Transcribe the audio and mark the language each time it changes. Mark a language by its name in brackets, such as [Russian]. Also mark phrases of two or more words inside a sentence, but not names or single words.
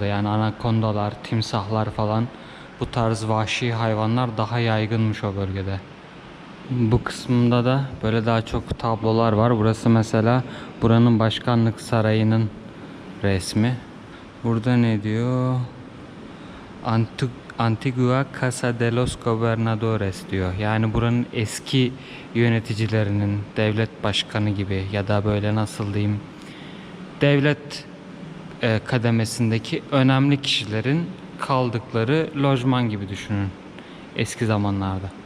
[Turkish] Yani anakondalar, timsahlar falan, bu tarz vahşi hayvanlar daha yaygınmış o bölgede. Bu kısmında da böyle daha çok tablolar var. Burası mesela buranın başkanlık sarayının resmi. Burada ne diyor? Antigua Casa de los Gobernadores diyor. Yani buranın eski yöneticilerinin, devlet başkanı gibi ya da böyle nasıl diyeyim, devlet kademesindeki önemli kişilerin kaldıkları lojman gibi düşünün eski zamanlarda.